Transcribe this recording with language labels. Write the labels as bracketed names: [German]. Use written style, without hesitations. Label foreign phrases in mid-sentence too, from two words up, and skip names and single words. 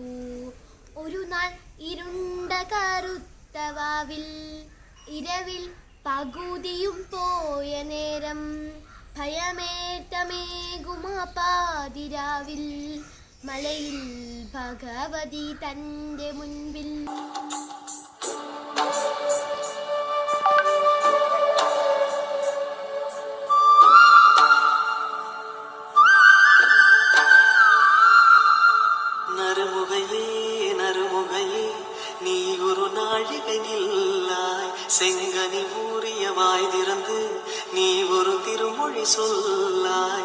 [Malayalam] ഒരു നാൾ ഇരുണ്ട കറുത്ത വാവിൽ ഇരവിൽ പകുതിയും പോയ നേരം ഭയമേറ്റമേകുമാ പാതിരാവിൽ മലയിൽ ഭഗവതി തൻ്റെ മുൻപിൽ. [Tamil] நறுமுகையே நீ ஒரு நாழிகை நில்லாய், செங்கனி ஊறிய வாய் திறந்து நீ ஒரு திருமொழி சொல்லாய்.